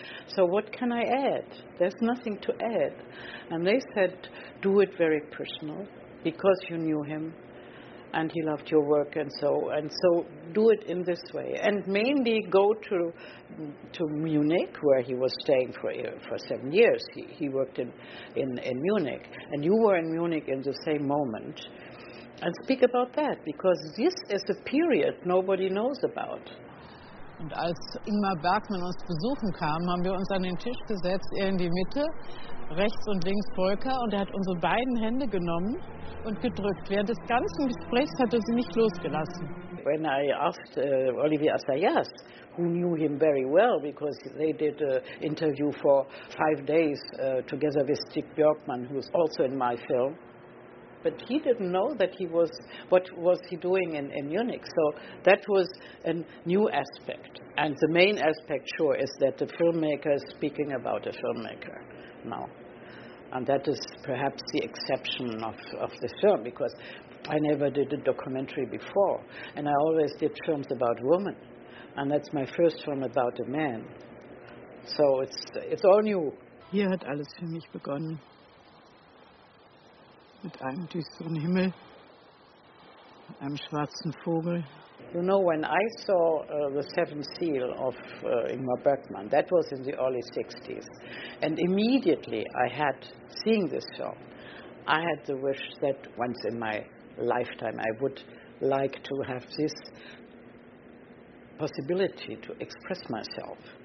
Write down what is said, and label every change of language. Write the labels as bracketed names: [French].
[English] So what can I add? There's nothing to add. And they said, do it very personal, because you knew him and he loved your work, and so do it in this way, and mainly go to Munich, where he was staying for 7 years. He worked in Munich, and you were in Munich in the same moment, and speak about that, because this is a period nobody knows about. [German] Und als Ingmar Bergman uns besuchen kam, haben wir uns an den Tisch gesetzt, er in die Mitte, rechts und links Volker, und er hat unsere beiden Hände genommen und gedrückt. Während des ganzen Gesprächs hat er sie nicht losgelassen. [English] When I asked Olivier Assayas, who knew him very well because they did an interview for 5 days together with Stig Björkman, who's also in my film, but he didn't know that what was he doing in Munich. So that was a new aspect. And the main aspect, sure, is that the filmmaker is speaking about a filmmaker now. And that is perhaps the exception of the film, because I never did a documentary before. And I always did films about women. And that's my first film about a man. So it's all new. [German] Hier hat alles für mich begonnen. Mit einem düsteren Himmel, mit einem schwarzen Vogel. [English] You know, when I saw the Seventh Seal of Ingmar Bergman, that was in the early 60s. And immediately seeing this film, I had the wish that once in my lifetime I would like to have this possibility to express myself.